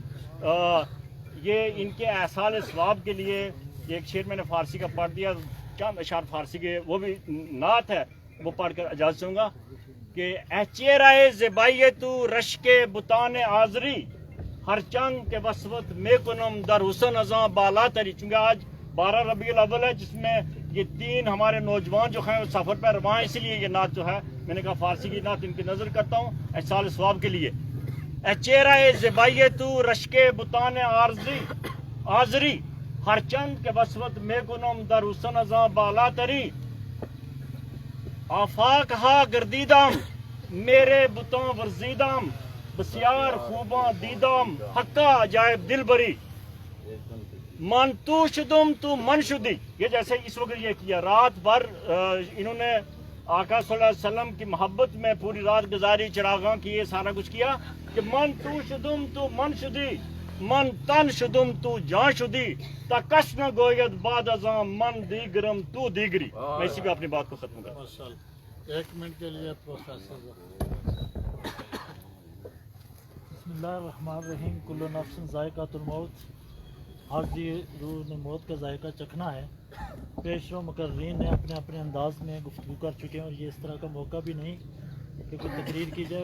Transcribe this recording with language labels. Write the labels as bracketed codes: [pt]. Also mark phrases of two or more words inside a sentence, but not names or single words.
[ur] یہ ان کے احسال ثواب کے لیے ایک شعر میں نے فارسی کا پڑھ دیا، چند اشعار فارسی کے وہ بھی نعت ہے، وہ پڑھ کر اجازت چاہوں گا کہ [fa] اے چہرہ زیبائی تو رشک بتان آزری، ہر چند کے وسوت میں کنم در حسن ازاں بالا تری۔ [ur] چونکہ آج 12 ربیع الاول ہے، جس میں یہ 3 ہمارے نوجوان جو ہیں سفر پر رواں ہیں، اسی لیے یہ نعت جو ہے میں نے کہا فارسی کی نعت ان کی نظر کرتا ہوں احسال ثواب کے لیے۔ [fa] اے چہرہ زیبائی تو رشک بتان آزری، ہر چند کے وسوت میں کنم در حسن ازاں بالا تری، آفاق ہا گردیدم میرے بتاں ورزیدم، بسیار خوباں دیدم حقا عجائب دل بری، من تو شدم تو من شدی۔ [ur] یہ جیسے اس وقت یہ کیا، رات بھر انہوں نے آقا [ar] صلی اللہ علیہ وسلم [ur] کی محبت میں پوری رات گزاری، چراغاں کیے، سارا کچھ کیا، کہ [fa] من تو شدم تو من شدی، من تن شدم تو جان شدی، تا کس نہ گوید بعد ازاں من دیگرم تو دیگری۔ [ur] میں اسی پہ اپنی بات کو ختم کرتا ہوں۔ ماشاءاللہ، 1 منٹ کے لیے پروفیسر۔ [ar] بسم اللہ الرحمن الرحیم، کل نفس ذائقۃ الموت، [ur] ہر جی روح نے موت کا ذائقہ چکھنا ہے۔ پیشرو مقررین نے اپنے اپنے انداز میں گفتگو کر چکے ہیں، اور یہ اس طرح کا موقع بھی نہیں کہ کوئی تقریر کی جائے۔